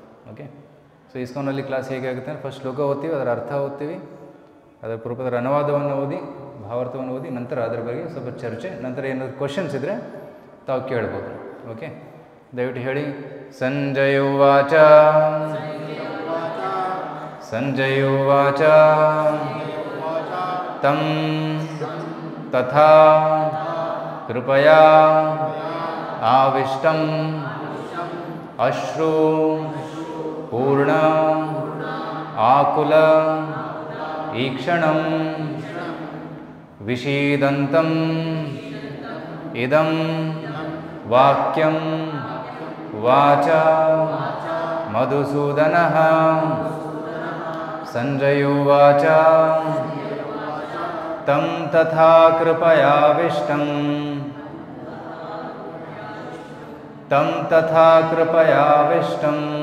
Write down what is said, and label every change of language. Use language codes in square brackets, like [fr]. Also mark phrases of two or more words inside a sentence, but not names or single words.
[en] okay, so [kn] ಇಸ್ಕಾನಲ್ಲಿ ಕ್ಲಾಸ್ ಹೇಗೆ ಆಗುತ್ತೆ ಅಂದರೆ ಫಸ್ಟ್ ಶ್ಲೋಕ ಓದ್ತೀವಿ, ಅದರ ಅರ್ಥ ಓದ್ತೀವಿ, ಅದರ ಪೂರ್ವದರ ಅನುವಾದವನ್ನು ಓದಿ ಭಾವಾರ್ಥವನ್ನು ಓದಿ ನಂತರ ಅದರ ಬಗ್ಗೆ ಸ್ವಲ್ಪ ಚರ್ಚೆ, ನಂತರ ಏನಾದರೂ ಕ್ವಶನ್ಸ್ ಇದ್ದರೆ ತಾವು ಕೇಳ್ಬೋದು. ಓಕೆ, ದಯವಿಟ್ಟು ಹೇಳಿ. [sa] ಸಂಜಯೋವಾಚ ಸಂಜಯೋವಾಚ ತಂ ತಥಾ ಕೃಪಯಾ ಆವಿಷ್ಟಂ ಅಶ್ರು ಪೂರ್ಣ ಆಕುಲ ಈಕ್ಷಣಂ ವಿಷೀದಂತಂ ಇದಂ ವಾಕ್ಯಂ ವಾಚ ಮಧುಸೂದನಃ. ಸಂಜಯೋವಾಚ ತಂ ತಥಾ ಕೃಪಯಾವಿಷ್ಟಂ ತಂ ತಥಾ ಕೃಪಯಾವಿಷ್ಟಂ